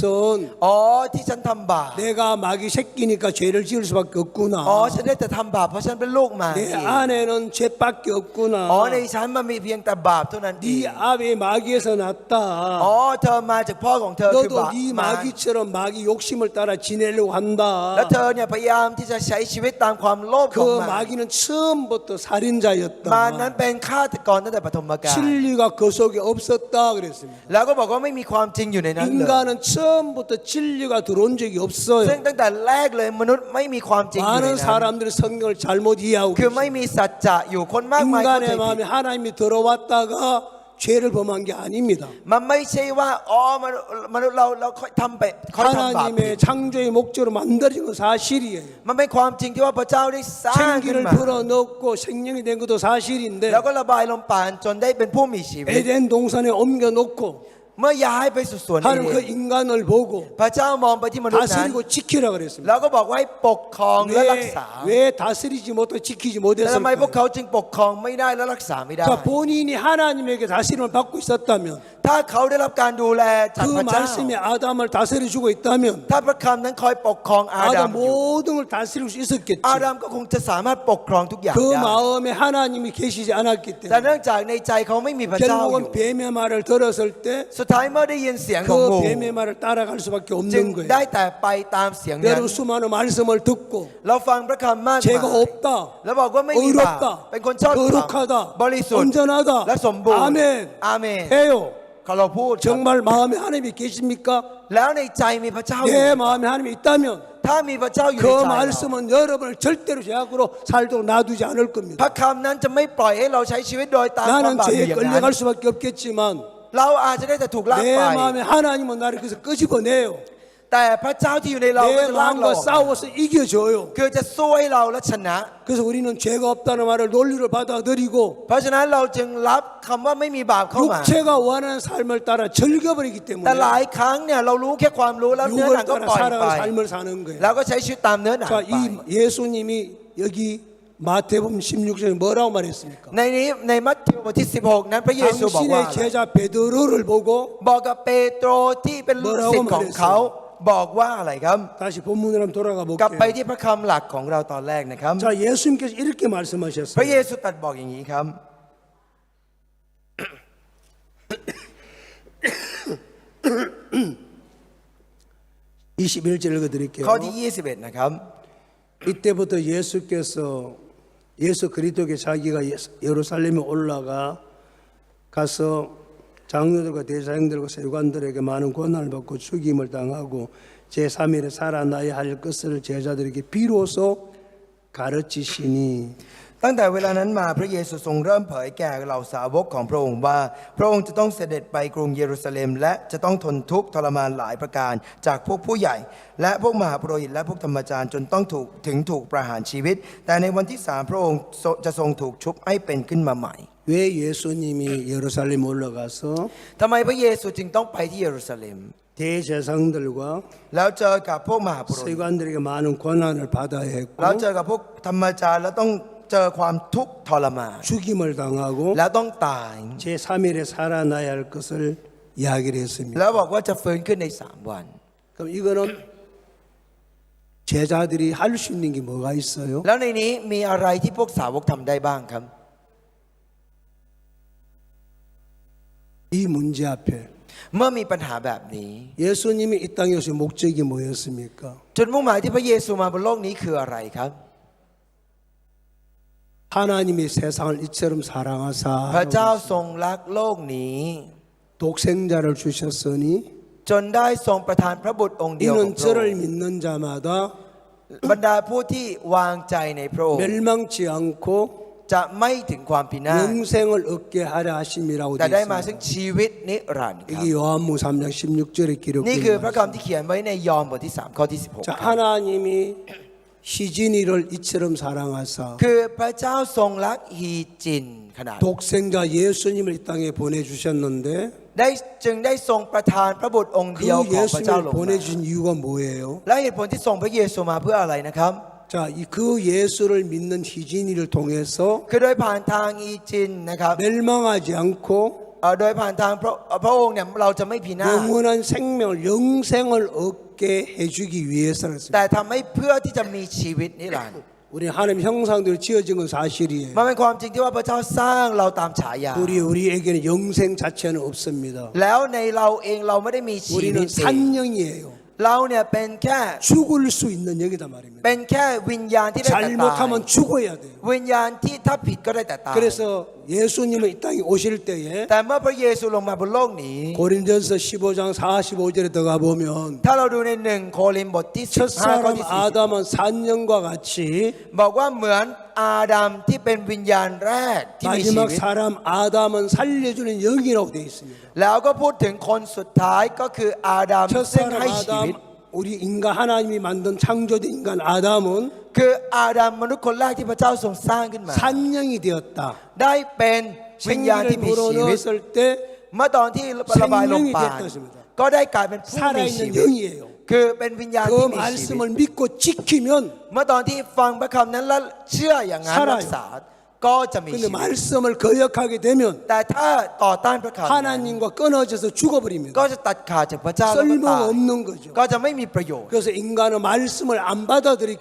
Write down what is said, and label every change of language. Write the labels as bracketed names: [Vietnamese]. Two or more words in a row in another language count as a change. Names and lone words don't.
[Thai] อ๋อที่ฉันทำบาป [Korean] 내가 마귀 새끼니까 죄를 지을 수밖에 [Thai] อ๋อ [Korean] 없구나. [Thai] ฉันได้แต่ทำบาปเพราะฉันเป็นลูกหมา [Korean] 내 [Thai] เอง [Korean] 안에는 죄밖에 [Thai] อ๋อใน [Korean] 없구나. [Thai] ฉันมันมีเพียงแต่บาปเท่านั้นเอง [Korean] 네 아비 마귀에서 [Thai] อ๋อ [Korean] 났다. [Thai] เธอมาจากพ่อของเธอคือ [Korean] 너도 [Thai] บาป [Korean] 네 [Thai] มา [Korean] 마귀처럼 마귀 욕심을 따라 지내려고 [Thai] แล้ว [Korean] 한다. [Thai] เธอเนี่ยพยายามที่จะใช้ชีวิตตามความโลภของ [Korean] 그 [Thai] มัน [Korean] 마귀는 처음부터 [Thai] มันนั้น [Korean] 살인자였다. [Thai] เป็นฆาตกรตั้งแต่ปฐมกาล [Korean] 진리가 그 속에 없었다 그랬습니다. [Thai] แล้วก็บอกว่าไม่มีความจริงอยู่ในนั้นเลย [Korean] 인간은 처음부터 진리가 들어온 적이 [Thai] ซึ่ง [Korean] 없어요. [Thai] ตั้งแต่แรกเลยมนุษย์ไม่มีความจริงอยู่ใน [Korean] 많은 [Thai] นั้น [Korean] 사람들이 성경을 잘못 이해하고 [Thai] คือไม่ [Korean] 계십니다. [Thai] มีสัจจะอยู่คนมากมายเข้าใจ [Korean] 인간의 [Thai] ผิด [Korean] 마음에 하나님이 들어왔다가 죄를 범한 게 아닙니다. [Thai] มันไม่ใช่ว่าอ๋อมนุษย์เราค่อยทำไปค่อยทำบาปผิด [Korean] 하나님의 창조의 목적으로 만들어진 건 사실이에요. [Thai] มันเป็นความจริงที่ว่าพระเจ้าได้สร้างขึ้น [Korean] 생기를 [Thai] มา [Korean] 불어넣고 생명이 된 것도 사실인데 [Thai] แล้วก็ระบายลมปราณจนได้เป็นผู้มีชีวิต [Korean] 에덴 동산에 옮겨놓고 [Thai] เมื่อย้ายไปสู่สวนเอ [Korean] 하나님 그 [Thai] เดน [Korean] 인간을 보고 [Thai] พระเจ้ามองไปที่มนุษย์นั้น [Korean] 다스리고 지키라 그랬습니다. [Thai] แล้วก็บอกว่าให้ปกครองและรักษา [Korean] 왜 다스리지 못하고 지키지 [Thai] แต่ทำไมพวก [Korean] 못했을까요? [Thai] เขาจึงปกครองไม่ได้และรักษาไม่ได้ [Korean] 자, 본인이 하나님에게 다스림을 받고 있었다면 [Thai] ถ้าเขาได้รับการดูแลจาก [Korean] 그 [Thai] พระเจ้า [Korean] 말씀이 아담을 다스려주고 있다면 [Thai] ถ้าพระคำนั้นคอยปกครองอาดัม [Korean] 아담 [Thai] อยู่ [Korean] 모든 걸 다스릴 수 있었겠지. [Thai] อาดัมก็คงจะสามารถปกครองทุกอย่าง [Korean] 그 [Thai] ได้ [Korean] 마음에 하나님이 계시지 않았기 [Thai] แต่เนื่ [Korean] 때문에 [Thai] องจากในใจเขาไม่มีพระเจ้าอยู่ [Korean] 결국은 뱀의 말을 들었을 때 [Thai] สุดท้ายเมื่อได้ยินเสียงของ [Korean] 그 [Thai] งู [Korean] 뱀의 말을 따라갈 수밖에 [Thai] จึง [Korean] 없는 [Thai] ได้ [Korean] 거예요. [Thai] แต่ไปตามเสียงนั้น [Korean] 여러분 수많은 말씀을 듣고 [Thai] เราฟังพระคำมากมาย [Korean] 죄가 없다, [Thai] แล้วบอกว่าไม่มีบาป [Korean] 의롭다, [Thai] เป็นคนชอบธรรม [Korean] 거룩하다, [Thai] บริสุทธิ์ [Korean] 온전하다. [Thai] และสมบูรณ์ [Korean] 아멘. [Thai] อาเมน [Korean] 해요. [Thai] เขาเราพูดครับ [Korean] 정말 마음에 하나님이 계십니까? [Thai] แล้วในใจมีพระเจ้าอยู่ [Korean] 내 마음에 하나님이 있다면 [Thai] ถ้ามีพระเจ้าอยู่ [Korean] 그 [Thai] ในใจเรา [Korean] 말씀은 여러분을 절대로 죄악으로 살도록 놔두지 않을 [Thai] พ [Korean] 겁니다. [Thai] ระคำนั้นจะไม่ปล่อยให้เราใช้ชีวิตโดยตามความ [Korean] 나는 [Thai] บาปอยู่ [Korean] 죄에 [Thai] อย่างนั้น [Korean] 끌려갈 수밖에 없겠지만 [Thai] เราอาจจะได้แต่ถูกลาก [Korean] 내 [Thai] ไป [Korean] 마음에 하나님은 나를 그래서 끄집어내요. [Thai] แต่พระเจ้าที่อยู่ในเราก็ [Korean] 내 [Thai] จะลากเรา [Korean] 마음과 싸워서 이겨줘요. [Thai] คือจะสู้ให้เราและชนะ [Korean] 그래서 우리는 죄가 없다는 말을 논리로 받아들이고 [Thai] เพราะฉะนั้นเราจึงรับคำว่าไม่มีบาปเข้ามา [Korean] 육체가 원하는 삶을 따라 즐겨버리기 [Thai] แต่ [Korean] 때문에 [Thai] หลายครั้งเนี่ยเรารู้แค่ความรู้แล้วเนื้อหนั [Korean] 육을 [Thai] งก็ [Korean] 따라 [Thai] ปล่อยไป [Korean] 살아가는 삶을 사는 [Thai] แล้ว [Korean] 거예요. [Thai] ก็ใช้ชีวิตตามเนื้อหนัง [Korean] 자, [Thai] ไป [Korean] 이 예수님이 여기 마태복음 16장에 뭐라고 말했습니까? [Thai] ในนี้ในมัทธิวบทที่ 16 นั้นพระเยซูบอกว่า [Korean] 당신의 제자 베드로를 보고 [Thai] บอกกับเปโตรที่เป็นลูกศิษย์ของเขาบอกว่าอะไรครับ [Korean] 다시 본문으로 한번 돌아가 [Thai] กลับไป [Korean] 볼게요. [Thai] ที่พระคำหลักของเราตอนแรกนะครับ [Korean] 자, 예수님께서 이렇게 [Thai] พระเย [Korean] 말씀하셨어요. [Thai] ซูตรัสบอกอย่างนี้ครับ [Korean] 21절 읽어드릴게요. [Thai] ข้อที่ 21 นะครับ [Korean] 이때부터 예수께서 예수 그리스도께 자기가 예루살렘에 올라가 가서 장로들과 대사장들과 세관들에게 많은 고난을 받고 죽임을 당하고 제3일에 살아나야 할 것을 제자들에게 비로소 가르치시니 [Thai] ตั้งแต่เวลานั้นมาพระเยซูทรงเริ่มเผยแก่เหล่าสาวกของพระองค์ว่าพระองค์จะต้องเสด็จไปกรุงเยรูซาเล็มและจะต้องทนทุกข์ทรมานหลายประการจากพวกผู้ใหญ่ และพวกมหาปุโรหิตและพวกธรรมจารย์จนต้องถูกประหารชีวิต แต่ในวันที่3พระองค์จะทรงถูกชุบให้เป็นขึ้นมาใหม่ [Korean] 왜 예수님이 예루살렘 올라가서 [Thai] ทำไมพระเยซูจึงต้องไปที่เยรูซาเล็ม [Korean] 대제사장들과 [Thai] แล้วเจอกับพวกมหาปุโรหิต [Korean] 세관들에게 많은 고난을 받아야 [Thai] แล้ว [Korean] 했고 [Thai] เจอกับพวกธรรมจารย์แล้วต้องเจอความทุกข์ทรมาน [Korean] 죽임을 당하고 [Thai] แล้วต้องตาย [Korean] 제3일에 살아나야 할 것을 이야기를 했습니다. [Thai] แล้วบอกว่าจะฟื้นขึ้นใน3 วัน [Korean] 그럼 이거는 제자들이 할 수 있는 게 뭐가 있어요? [Thai] แล้วในนี้มีอะไรที่พวกสาวกทำได้บ้างครับ [Korean] 이 문제 앞에 [Thai] เมื่อมีปัญหาแบบนี้ [Korean] 예수님이 이 땅에 오신 목적이 뭐였습니까? [Thai] จุดมุ่งหมายที่พระเยซูมาบนโลกนี้คืออะไรครับ [Korean] 하나님이 세상을 이처럼 [Thai] พระเจ้า [Korean] 사랑하사 [Thai] ทรงรักโลกนี้ [Korean] 독생자를 주셨으니 [Thai] จนได้ทรงประทานพระบุตรองค์เดียวของ [Korean] 이는 [Thai] พระอง [Korean] 저를 [Thai] ค์ [Korean] 믿는 자마다 [Thai] บรรดาผู้ที่วางใจในพระองค์ [Korean] 멸망치 않고 [Thai] จะไม่ถึงความพินาศ [Korean] 영생을 얻게 하려 하심이라고 [Thai] แต่ [Korean] 되어 [Thai] ได้มาซึ่ง [Korean] 있습니다. [Thai] ชีวิตนิรันดร์ครับ [Korean] 이게 요한복음 3장 16절에 [Thai] นี่คือพระ [Korean] 기록됩니다. [Thai] คำที่เขียนไว้ในยอห์นบทที่3ข้อที่16 [Korean] 자, 하나님이 희진이를 이처럼 사랑하사 [Thai] คือพระเจ้าทรงรักฮีจินขนาด [Korean] 독생자 예수님을 이 땅에 보내주셨는데 [Thai] ได้จึงได้ทรงประทานพระบุตรองค์ [Korean] 그 [Thai] เดียวของพระเจ้าล [Korean] 예수님을 [Thai] งมา [Korean] 보내주신 이유가 뭐예요? [Thai] และเหตุผลที่ส่งพระเยซูมาเพื่ออะไรนะครับ [Korean] 자, 그 예수를 믿는 희진이를 통해서 [Thai] คือโดยผ่านทางฮีจินนะครับ [Korean] 멸망하지 않고 [Thai] โดยผ่านทางพระองค์เนี่ยเราจะไม่พินาศ [Korean] 영원한 생명을 영생을 얻게 해주기 위해서는 [Thai] แต่ทำให้เพื่อที่จะมีชีวิตนิรันดร์ [Korean] 우리 하나님 형상대로 지어진 건 사실이에요. [Thai] มันเป็นความจริงที่ว่าพระเจ้าสร้างเราตามฉายา [Korean] 우리에게는 영생 자체는 없습니다. [Thai] แล้วในเราเองเราไม่ได้มีชีวิต [Korean] 우리는 [Thai] เอง [Korean] 산영이에요. [Thai] เราเนี่ยเป็นแค่ [Korean] 죽을 수 있는 영이다 말입니다. [Thai] เป็นแค่วิญญาณที่ได้แต่ตาย [Korean] 잘못하면 죽어야 돼요. [Thai] วิญญาณที่ถ้าผิดก็ได้แต่ตาย [Korean] 그래서 예수님은 이 땅에 오실 때에 [Thai] แต่เมื่อพระเยซูลงมาบนโลกนี้ [Korean] 고린전서 15장 45절에 들어가 보면 [Thai] ถ้าเราดูใน1โครินธ์บทที่15ข้อ [Korean] 첫사람 [Thai] ที่ [Korean] 아담은 산영과 같이 [Thai] 40 บอกว่าเหมือนอาดัมที่เป็นวิญญาณแรกที่มีชี [Korean] 마지막 [Thai] วิต [Korean] 사람 아담은 살려주는 영이라고 되어 있습니다. [Thai] แล้วก็พูดถึงคนสุดท้ายก็คืออาดัมซึ่ง [Korean] 첫사람 [Thai] ให้ชีวิต [Korean] 아담 우리 인간 하나님이 만든 창조된 인간 아담은 [Thai] คืออาดัมมนุษย์คนแรกที่พระเจ้าทรงสร้างขึ้นมา [Korean] 산영이 되었다. [Thai] ได้เป็นวิญญาณที่ [Korean] 생기를 [Thai] มีชีวิต [Korean] 불어넣었을 때 [Thai] เมื่อตอนที่ระบายลงปาน [Korean] 생명이 됐습니다. [Thai] ก็ได้กลายเป็นผู้มีชี [Korean] 살아있는 [Thai] วิต [Korean] 영이에요. [Thai] คือเป็นวิญญาณ [Korean] 그 [Thai] ที่มีชีวิต [Korean] 말씀을 믿고 지키면 [Thai] เมื่อตอนที่ฟังพระคำนั้นและเชื่ออย่างนั้น [Korean] 살아요. [Thai] รักษาก็จะมี [Korean] 근데 [Thai] ชีวิต [Korean] 말씀을 거역하게 되면 [Thai] แต่ถ้าต่อต้านพระคำนั้น [Korean] 하나님과 끊어져서 죽어버립니다. [Thai] ก็จะตัดขาดจากพระเจ้าแล้วก็ตาย [Korean] 쓸모없는 거죠. [Thai] ก็จะไม่มีประโยชน์ [Korean] 그래서 인간은 말씀을 안 받아들였기